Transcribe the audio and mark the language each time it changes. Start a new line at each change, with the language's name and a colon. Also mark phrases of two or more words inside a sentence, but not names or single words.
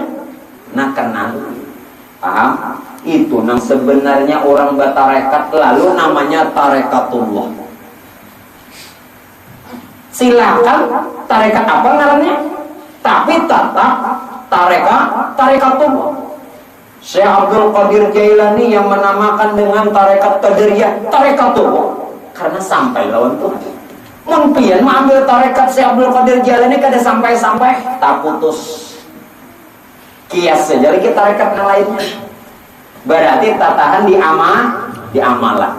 Indonesian: Nah kenal. Paham?
Banjar: Itu nang sebenarnya orang batarekat lalu namanya tarekatullah. Silakan tarekat apa ngarannya, tapi tetap tarekatullah.
Indonesian: Syekh Abdul Qadir Jailani yang menamakan dengan tarekat Qadiriyah tarekatullah karena sampai lawan Tuhan.
Banjar: Mungkin mengambil tarekat Syekh Abdul Qadir Jailani kada sampai-sampai tak putus.
Indonesian: Kias saja lagi tarekat yang lainnya. Berarti tatahan di amalan.